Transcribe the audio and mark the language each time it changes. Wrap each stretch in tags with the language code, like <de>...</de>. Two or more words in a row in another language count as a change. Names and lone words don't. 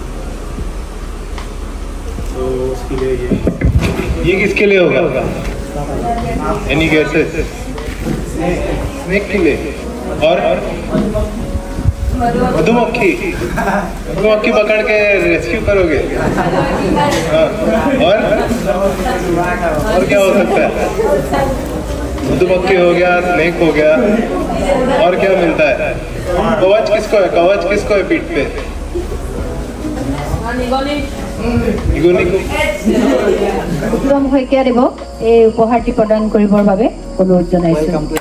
<hi>तो उसके लिए ये किसके लिए होगा</hi> <en>any guesses</en> <hi>स्नेक के लिए और मधुमक्खी पकड़ के रेस्क्यू करोगे और क्या हो सकता है मधुमक्खी हो गया स्नेक हो गया और क्या मिलता है कवच किसको है पीठ पे</hi> <as>উত্তম শইকীয়া দেৱক এই উপহাৰটি প্ৰদান কৰিবৰ বাবে অনুৰোধ জনাইছোঁ</as>